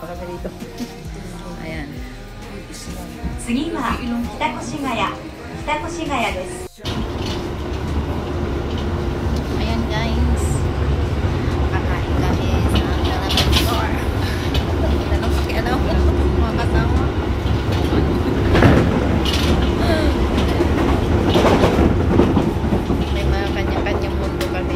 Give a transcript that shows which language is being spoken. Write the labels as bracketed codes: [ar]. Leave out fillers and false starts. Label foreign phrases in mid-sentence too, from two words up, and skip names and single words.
[tl] dito. Ayan. [ja] 次は北越谷です。 [tl] Ayan guys. Kakain kami sa Dalaman Store. Tanong si ano, mga kasama. May mga kanya-kanyang mundo kami.